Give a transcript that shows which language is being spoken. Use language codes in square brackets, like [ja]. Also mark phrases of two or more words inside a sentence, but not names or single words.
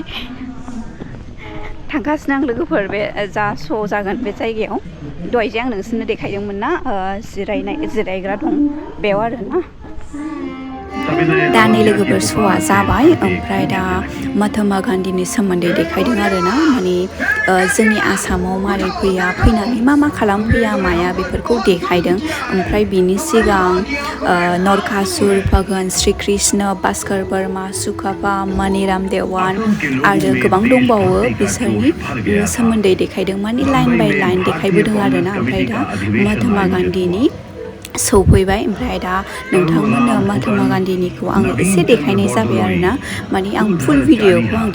[brx] थांगासिनो आं लोगोफोर बे जा श' जागोन बे जायगायाव दहाय जे आं नोंसोरनो देखायदोंमोन ना जिरायग्रा दं बेयाव आरोना। दानि लोगोफोर श'आ जाबाय ओमफ्राय दा महात्मा गान्धीनि सोमोन्दै देखायदों आरोना माने जोंनि आसामाव मारै फैनानै मा खालामफैया माया बेफोरखौ देखायदों ओमफ्राय बिनि सिगां नरकासुर भगवान श्री कृष्ण भास्कर वर्मा सुकाफा मणिराम देवान आरो गोबां दंबावो बिसोरनि सोमोन्दै देखायदों माने [en] line by line [brx] देखायबोदों आरोना ओमफ्राय दा महात्मा गान्धीनि सौफैबाय ओमफ्राय दा नोंथांमोननो महात्मा गान्धीनिखौ आङो एसे देखायनाय जाबाय आरोना माने आं फुल भिडिअखौ आं